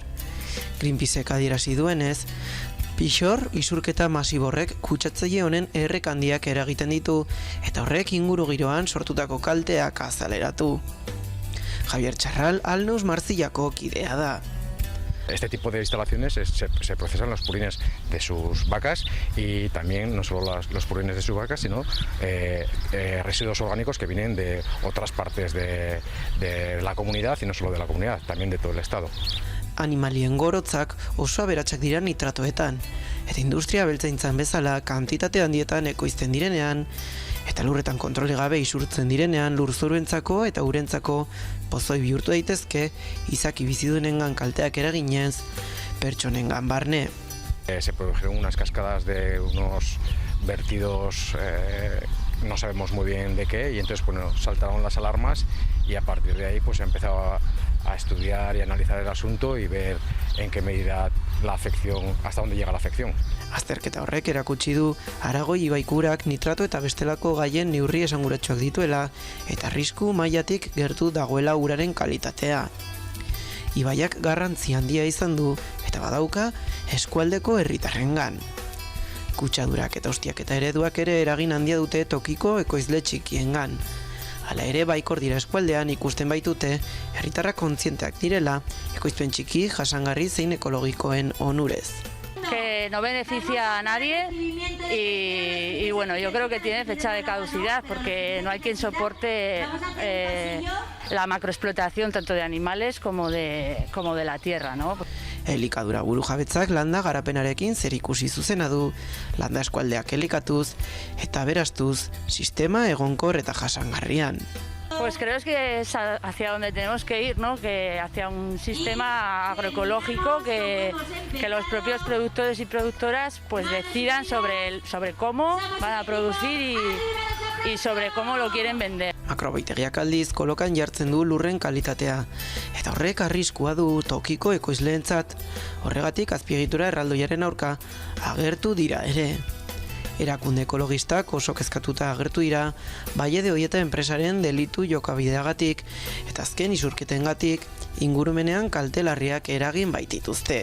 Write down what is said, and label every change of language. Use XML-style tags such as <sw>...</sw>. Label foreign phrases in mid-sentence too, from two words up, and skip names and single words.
<eu>Greenpeacek adierazi duenez, pixor isurketa masiborrek kutsatzaile honen errekandiak eragiten ditu eta horrek inguru giroan sortutako kalteak azaleratu. Javier Txarral Alnus Marzillako kidea da.</eu> <es>Este tipo de instalaciones se procesan los purines de sus vacas y también no solo los purines de sus vacas, sino residuos orgánicos que vienen de otras partes de la comunidad y no solo de la comunidad, también de todo el estado.</es> <eu>Animalien gorotzak oso aberatsak dira nitratoetan, eta industria abeltzaintzan bezala kantitate handietan ekoizten direnean, eta lurretan kontrole gabe isurtzen direnean lurzoruentzako eta urentzako pozoi bihurtu daitezke izaki bizidunengan kalteak eraginez, pertsonengan barne.</eu> <es>Se produjeron unas cascadas de unos vertidos, no sabemos muy bien de qué, y entonces bueno, saltaron las alarmas y a partir de ahí pues se empezó a estudiar y analizar el asunto y ver en qué medida la afección, hasta dónde llega la afección.</es> <eu>Azterketa horrek erakutsi du Aragoi ibaikurak nitrato eta bestelako gaien neurri esanguratsuak dituela eta arrisku mailatik gertu dagoela uraren kalitatea. Ibaiak garrantzi handia izan du eta badauka eskualdeko herritarrengan. Kutsadurak eta ustiaketa ereduak ere eragin handia dute tokiko ekoizle txikiengan. Hala ere baikor dira eskualdean ikusten baitute herritarrak kontzienteak direla ekoizpen txiki, jasangarri zein ekologikoen onurez.</eu> <es>Que no beneficia a nadie y bueno, yo creo que tiene fecha de caducidad porque no hay quien soporte la macroexplotación tanto de animales como de la tierra, ¿no?</es> <eu>Elikadura burujabetzak landa garapenarekin zerikusi zuzena du, landa eskualdeak elikatuz eta berastuz sistema egonkor eta jasangarrian.</eu> <es>Pues creo que es hacia donde tenemos que ir, ¿no? Que hacia un sistema agroecológico que los propios productores y productoras pues decidan sobre cómo van a producir y sobre cómo lo quieren vender.</es> <eu>Makrobeitegiak aldiz kolokan jartzen du lurren kalitatea, eta horrek arriskua du tokiko ekoizleentzat. Horregatik azpiegitura erraldoiaren aurka agertu dira ere. Erakunde ekologistak oso kezkatuta agertu dira Valle de Oieta enpresaren delitu jokabideagatik eta azken isurketengatik ingurumenean kalte larriak eragin baitituzte.</eu>